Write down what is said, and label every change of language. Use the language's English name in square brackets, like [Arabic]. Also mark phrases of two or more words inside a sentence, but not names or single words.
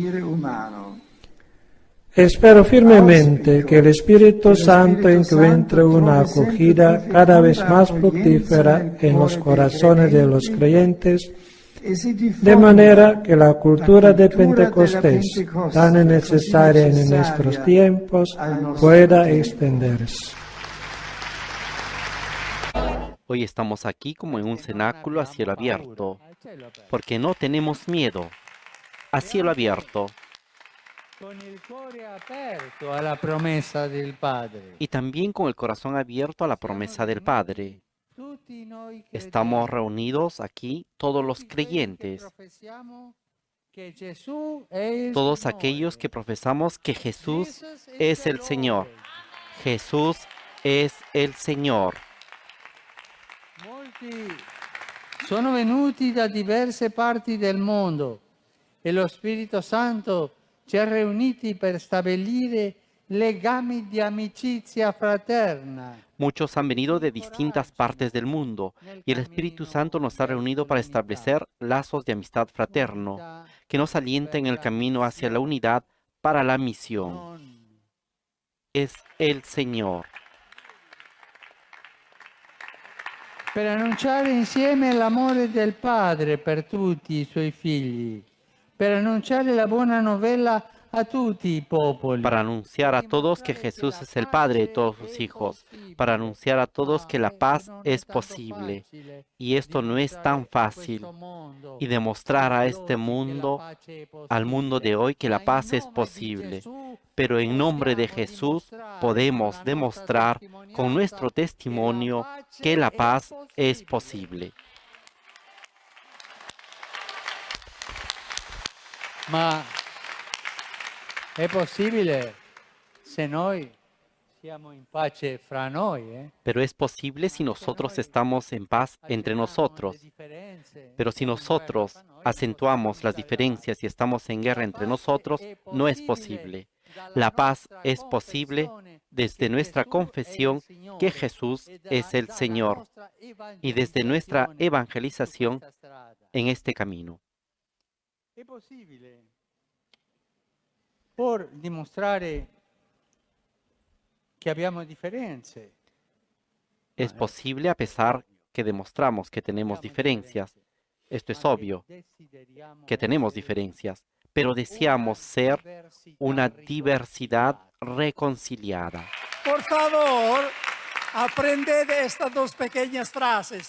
[Spanish] Espero firmemente que el Espíritu Santo encuentre una acogida cada vez más fructífera en los corazones de los creyentes, de manera que la cultura de Pentecostés, tan necesaria en nuestros tiempos, pueda extenderse. Hoy estamos aquí como en un cenáculo a cielo abierto, porque no tenemos miedo. A cielo abierto. Con el [Italian] cuore aperto [Spanish] a la promesa del Padre. Y también con el corazón abierto a la promesa del Padre. Estamos reunidos aquí todos los creyentes, todos aquellos que profesamos que Jesús es el Señor. Jesús es el Señor. [Italian] Molti sono venuti da diverse parti del mondo e lo Spirito Santo ci ha riuniti per stabilire legami di amicizia fraterna. [Spanish] Muchos han venido de distintas partes del mundo y el Espíritu Santo nos ha reunido para establecer lazos de amistad fraterno que nos alienten en el camino hacia la unidad para la misión. Es el Señor. [Italian] Per annunciare insieme l'amore del Padre per tutti i suoi figli, per annunciare la buona novella a tutti i popoli. [Spanish] Para anunciar a todos que Jesús es el Padre de todos sus hijos, para anunciar a todos que la paz es posible. Y esto no es tan fácil. Y demostrar a este mundo, al mundo de hoy, que la paz es posible. Pero en nombre de Jesús podemos demostrar con nuestro testimonio que la paz es posible. [Italian] Ma è possibile se noi siamo in pace fra noi, [Spanish] Pero es posible si nosotros estamos en paz entre nosotros. Pero si nosotros acentuamos las diferencias y estamos en guerra entre nosotros, no es posible. La paz es posible desde nuestra confesión que Jesús es el Señor y desde nuestra evangelización en este camino. [Italian] È possibile por dimostrare che abbiamo differenze. [Spanish] Es posible a pesar que demostramos que tenemos diferencias. Esto es obvio, que tenemos diferencias, pero deseamos ser una diversidad reconciliada. Por favor, aprended estas dos pequeñas frases.